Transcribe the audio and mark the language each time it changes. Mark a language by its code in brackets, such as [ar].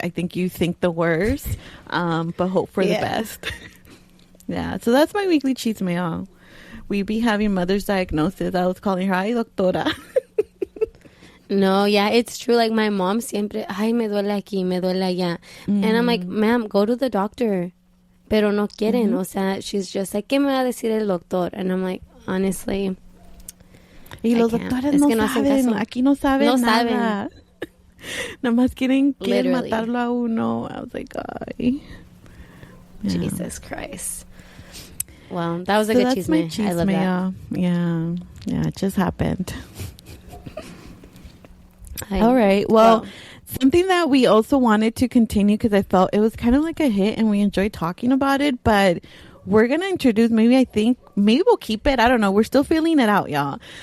[en] I think you think the worst, but hope for the best. Yeah, so that's my weekly chismeo. We be having mother's diagnosis. I was calling her, ay, doctora. No, yeah, it's true. Like, my mom [es] siempre, ay, me duele aquí, me duele allá. [en] Mm-hmm. And I'm like, ma'am, go to the doctor. [es] Pero no quieren. O sea, [en] she's just like, [es] ¿qué me va a decir el doctor? [en] And I'm like, honestly, [es] y los doctores no saben. Aquí no saben nada. Nada más quieren matarlo a uno. [en] I was like, ay. Yeah. Jesus Christ. Well, that was a good chisme. I love that. Yeah, it just happened. All right. Well, something that we also wanted to continue because I felt it was kind of like a hit and we enjoyed talking about it, but we're going to introduce, maybe we'll keep it. I don't know. We're still feeling it out, y'all.